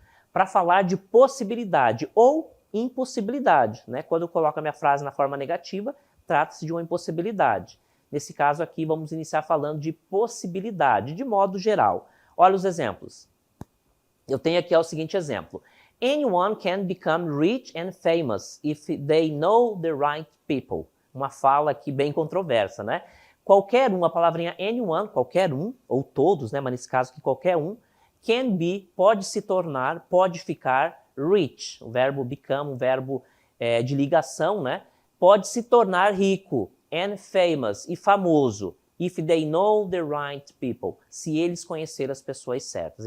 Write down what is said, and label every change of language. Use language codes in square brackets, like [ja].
[pt] Para falar de possibilidade ou impossibilidade, né? Quando eu coloco a minha frase na forma negativa, trata-se de uma impossibilidade. Nesse caso aqui, vamos iniciar falando de possibilidade, de modo geral. Olha os exemplos. Eu tenho aqui o seguinte exemplo. [en] Anyone can become rich and famous if they know the right people. [pt] Uma fala aqui bem controversa, né? Qualquer um, a palavrinha anyone, qualquer um, ou todos, né? Mas nesse caso aqui, qualquer um, [en] can be, [pt] pode se tornar, pode ficar rich. O verbo become, um verbo de ligação, né? Pode se tornar rico, [en] and famous, [pt] e famoso, [en] if they know the right people, [pt] se eles conhecerem as pessoas certas.